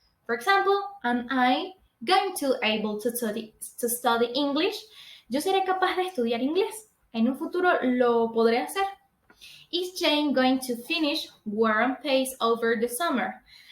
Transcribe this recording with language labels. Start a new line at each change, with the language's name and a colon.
English: For example, am I going to able to study English?
Spanish: Yo seré capaz de estudiar inglés. En un futuro lo podré hacer.
English: Is Jane going to finish War and Peace over the summer?